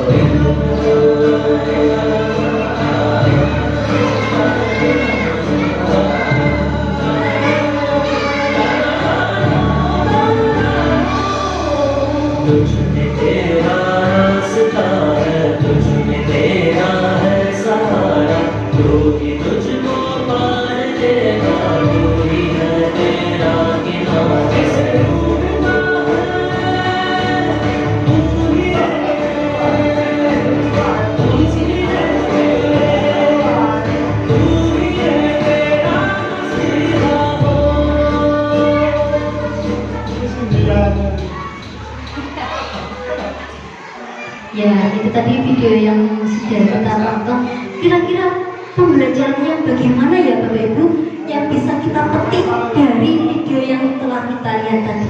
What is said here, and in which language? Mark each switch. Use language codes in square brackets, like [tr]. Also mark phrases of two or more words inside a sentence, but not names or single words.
[hi] तुझमें तेरा रास्ता है, तुझमें तेरा है सहारा, तू ही तुझको पार देगा, तू ही है तेरा किनारा। से ढूंढना है, तू ही है, तू ही है, तू ही है तेरा मसीहा हो। [id] Ya, itu tadi video yang sudah kita tonton. Kira-kira pembelajarannya bagaimana ya Bapak Ibu yang bisa kita petik dari video yang telah kita lihat tadi?